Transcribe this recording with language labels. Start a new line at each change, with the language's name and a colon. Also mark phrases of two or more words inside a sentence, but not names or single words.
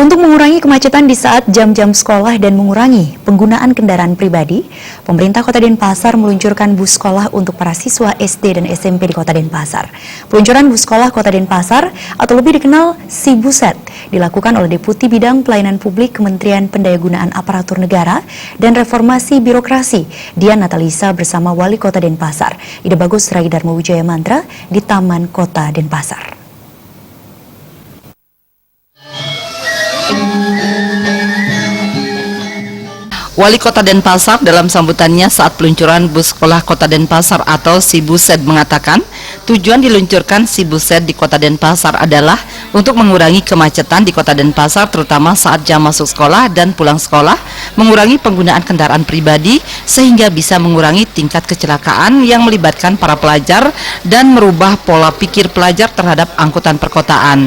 Indonesian: mengurangi kemacetan di saat jam-jam sekolah dan mengurangi penggunaan kendaraan pribadi, pemerintah Kota Denpasar meluncurkan bus sekolah untuk para siswa SD dan SMP di Kota Denpasar. Peluncuran bus sekolah Kota Denpasar atau lebih dikenal Si Buset dilakukan oleh Deputi Bidang Pelayanan Publik Kementerian Pendayagunaan Aparatur Negara dan Reformasi Birokrasi Dian Natalisa bersama Wali Kota Denpasar, Ida Bagus Rai Darmo Wijaya Mantra di Taman Kota Denpasar. Wali Kota Denpasar dalam sambutannya saat peluncuran bus sekolah Kota Denpasar atau Si Buset mengatakan, tujuan diluncurkan Si Buset di Kota Denpasar adalah untuk mengurangi kemacetan di Kota Denpasar terutama saat jam masuk sekolah dan pulang sekolah, mengurangi penggunaan kendaraan pribadi sehingga bisa mengurangi tingkat kecelakaan yang melibatkan para pelajar dan merubah pola pikir pelajar terhadap angkutan perkotaan.